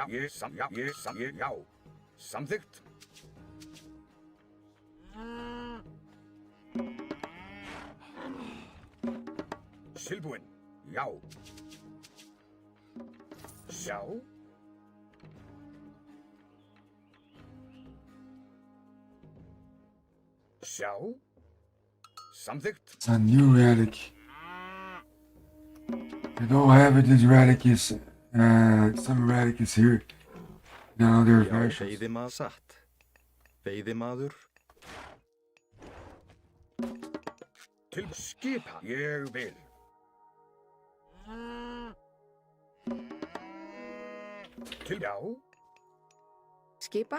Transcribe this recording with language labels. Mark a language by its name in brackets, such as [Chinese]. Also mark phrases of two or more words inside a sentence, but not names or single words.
[Icelandic] Já. Samþykkt. Tilbúin. Já. Já. Já. Samþykkt. [English] It's a new relic. I don't have this relic is some relic is here. Now there are [Icelandic] Já. [English] versions. [Icelandic] Veiðimaður. Satt. Veiðimaður. Til skipa. Ég vil. Til já. Skipan.